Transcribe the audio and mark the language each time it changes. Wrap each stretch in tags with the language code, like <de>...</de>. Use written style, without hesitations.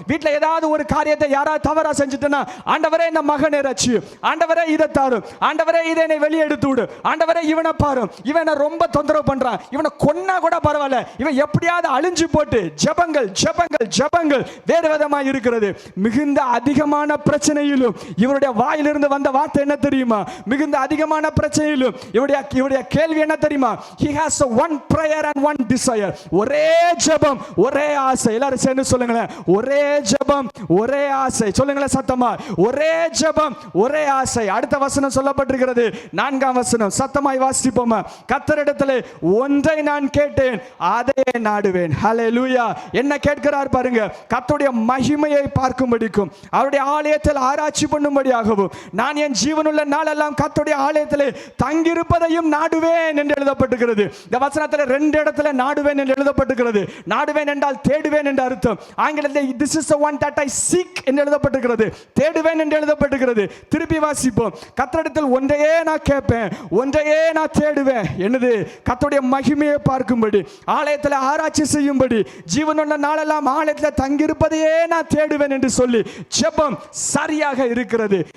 <ta>வீட்டில் ஏதாவது ஒரு காரியத்தை யாராவது தவறா செஞ்சுட்டுனா ஆண்டவரே இந்த மகனை ரட்சியும், ஆண்டவரே இதை தாரும், ஆண்டவரே இதை என்னை வெளியே எடுத்து விடு, ஆண்டவரே இவனை பாரும், இவனை ரொம்ப தொந்தரவு பண்றான், இவனை கொன்னா கூட பரவாயில்ல, இவன் எப்படியாவது அழிஞ்சு போட்டு ஜெபங்கள் ஜெபங்கள் ஜெபங்கள் வேறு விதமாக இருக்கிறது. மிகுந்த அதிகமான பிரச்சனையிலும் இவருடைய வாயிலிருந்து வந்த வார்த்தை என்ன தெரியுமா? மிகுந்த அதிகமான பிரச்சனையிலும் இவருடைய கேள்வி என்ன தெரியுமா?</ta> <en>he has one prayer and one desire.</en> <ta>ஒரே ஜெபம் ஒரே ஆசை. எல்லாரும் சேர்ந்து சொல்லுங்களேன், ஒரே ஜெபம் ஒரே ஆசை. சொல்லுங்களேன் சத்தமா, ஒரே ஜெபம் ஒரே ஆசை. அடுத்த வசனம் சொல்லப்பட்டிருக்கிறது, 4ஆம் வசனம். சத்தமாய் வாசிப்போமா? கர்த்தரிடத்திலே ஒன்றை நான் கேட்டேன், அதையே நாடுவேன். ஹல்லேலூயா. என்ன கேட்கிறார் பாருங்க? கர்த்தருடைய மகிமையை பார்க்கும்படிக்கும் அவருடைய ஆலயத்தில் ஆராய்ச்சி பண்ணும்படியாகவும் நான் என் ஜீவனுள்ள நாளெல்லாம் கர்த்தருடைய ஆலயத்திலே தங்கியிருப்பதையும் நாடுவேன் என்று எழுதப்பட்டிருக்கிறது. இந்த வசனத்தில் 2 இடத்துல நாடுவேன் என்று எழுதப்பட்டிருக்கிறது. நாடுவேன் என்றால் தேடுவேன் என்று அர்த்தம். ஆங்கிலத்தில்</ta> <en>this is the one that I seek</en> <ta>என்று எழுதப்பட்டிருக்கிறது. தேடுவேன் என்று எழுதப்பட்டிருக்கிறது. திருப்பி வாசிப்போம். கர்த்தரிடத்தில் ஒன்றையே நான் கேட்பேன், ஒன்றையே நான் தேடுவேன். என்னது? கர்த்தருடைய மகிமையை பார்க்கும்படி, ஆலயத்தில் ஆராய்ச்சி செய்யும்படி, ஜீவனுள்ள நாளெல்லாம் ஆலயத்தில் தங்கியிருப்பதையே நான் தேடுவேன் என்று சொல்லி ஜெபம் சரியாக இருக்கிறது.</ta>